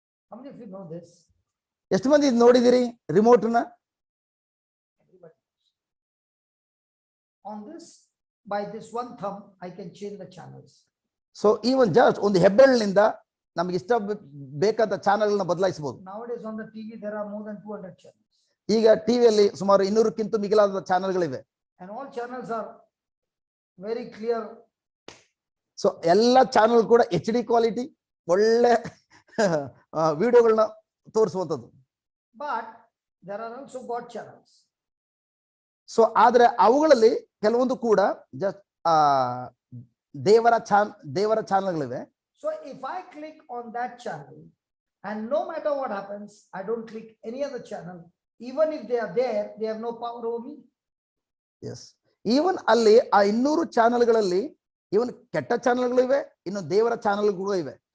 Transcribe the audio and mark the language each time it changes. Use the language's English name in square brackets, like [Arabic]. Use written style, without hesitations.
[English] How many of you know this? [Kannada] ಎಷ್ಟು ಮಂದಿ ಇದು ನೋಡಿದಿರಿ ರಿಮೋಟ್ನ? [English] On this, by this one thumb, I can change the channels. [Kannada] So ಈ ಒಂದು ಜಸ್ಟ್ ಒಂದು ಹೆಬ್ಬೆರಳಿನಿಂದ ನಮ್ಗೆ ಇಷ್ಟ ಬೇಕಾದ ಚಾನೆಲ್ನ ಬದಲಾಯಿಸಬಹುದು. [English] Nowadays on the TV there are more than 200 channels. [Kannada] ಈಗ ಟಿವಿಯಲ್ಲಿ ಸುಮಾರು 200ಕ್ಕಿಂತ ಮಿಗಿಲಾದ ಚಾನೆಲ್ಗಳಿವೆ. [English] And all channels are very clear. [Kannada] So ಎಲ್ಲ ಚಾನೆಲ್ ಕೂಡ HD ಕ್ವಾಲಿಟಿ ಒಳ್ಳೆ ವಿಡಿಯೋಗಳನ್ನ ತೋರಿಸುವಂಥದ್ದು. [English] But there are also God channels. [Kannada] So ಆದ್ರೆ ಅವುಗಳಲ್ಲಿ ಕೆಲವೊಂದು ಕೂಡ ಜಸ್ಟ್ ದೇವರ ಚಾನೆಲ್ಗಳಿವೆ. [English] So if I click on that channel and no matter what happens, I don't click any other channel, even if they are there, they have no power over me. [Kannada] S, even ಅಲ್ಲಿ ಆ 200 ಚಾನೆಲ್ಗಳಲ್ಲಿ ಇವನ್ ಕೆಟ್ಟ ಚಾನೆಲ್ಗಳಿವೆ, ಇನ್ನು ದೇವರ ಚಾನೆಲ್ಗಳು ಇವೆ.